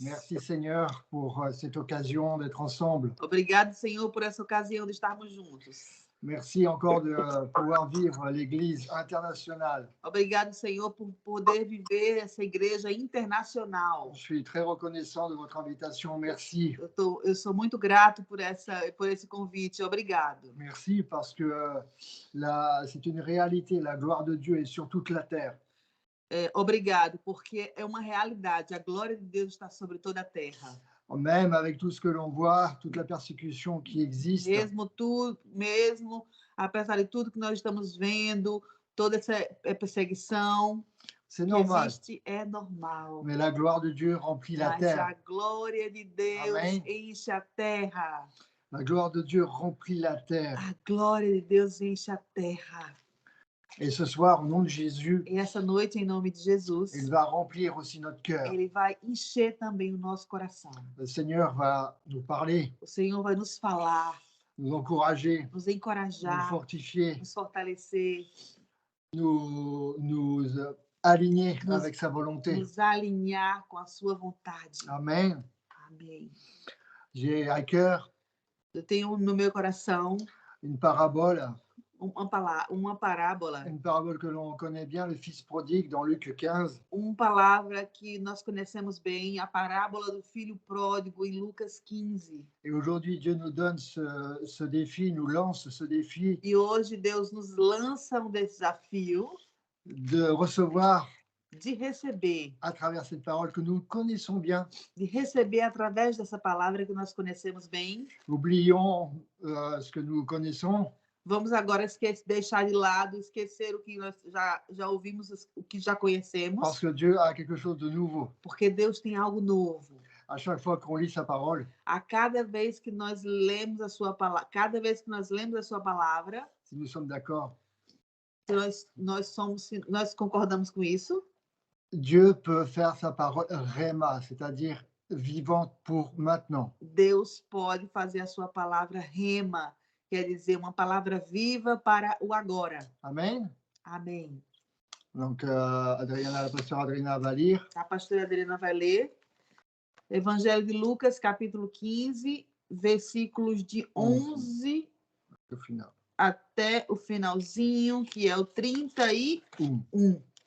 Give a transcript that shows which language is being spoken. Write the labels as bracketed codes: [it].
[fr] Merci Seigneur pour cette occasion d'être ensemble. [pt] Obrigado, Senhor, por essa ocasião de estarmos juntos. [fr] Merci encore de pouvoir vivre l'Église internationale. [pt] Obrigado, Senhor, por poder viver essa igreja internacional. [fr] Je suis très reconnaissant de votre invitation. Merci. [pt] Eu sou muito grato por esse convite. Obrigado. [fr] Merci parce que c'est une réalité. La gloire de Dieu est sur toute la terre. [pt] Obrigado, porque é uma realidade. A glória de Deus está sobre toda a terra. [fr] Même avec tout ce que l'on voit, toute la persécution qui existe. [pt] Mesmo apesar de tudo que nós estamos vendo, toda essa perseguição [fr] c'est normal. [pt] Existe, é normal. [fr] Mais la gloire de Dieu remplit la terre. [pt] A glória de Deus Amém. enche a terra. [fr] La gloire de Dieu remplit la terre. [pt] A glória de Deus enche a terra. [fr] Et ce soir, au nom de Jésus, [pt] e essa noite, em nome de Jesus, [fr] il va remplir aussi notre cœur. [pt] Ele vai encher também o nosso coração. [fr] Le Seigneur va nous parler. [pt] O Senhor vai nos falar, [fr] nous encourager, [pt] nos encorajar, [fr] nous fortifier, [pt] nos fortalecer, [fr] nous aligner avec sa volonté. [pt] Nos alinhar com a sua vontade. [fr] Amen. [pt] Amém. [fr] J'ai à cœur [pt] Eu tenho no meu coração [fr] une parabole. [pt] Uma parábola. [fr] Une parabole que l'on connaît bien, le fils prodigue, dans Luc 15. [pt] Uma palavra que nós conhecemos bem, a parábola do filho pródigo, em Lucas 15. [fr] Et aujourd'hui, Dieu nous donne ce défi, nous lance ce défi. [pt] E hoje Deus nos lança desafio [fr] de recevoir, [pt] de receber, [fr] à travers cette parole que nous connaissons bien. [pt] De receber através dessa palavra que nós conhecemos bem. [fr] Oublions ce que nous connaissons. [pt] Vamos agora deixar de lado, esquecer o que nós já ouvimos, o que já conhecemos. [fr] Parce que Dieu a quelque chose de nouveau. [pt] Porque Deus tem algo novo. [fr] À chaque fois qu'on lit sa parole, [pt] a cada vez que nós lemos a sua palavra, [fr] si nous sommes d'accord, [pt] nós concordamos com isso. [fr] Dieu peut faire sa parole rhéma, c'est-à-dire vivante pour maintenant. [pt] Deus pode fazer a sua palavra rema, quer dizer, uma palavra viva para o agora. [fr] Amen. [pt] Amém. [fr] Donc, la pastora Adriana va lire. [pt] A pastora Adriana vai ler Evangelho de Lucas, capítulo 15, versículos de 11 até o finalzinho, que é o 31.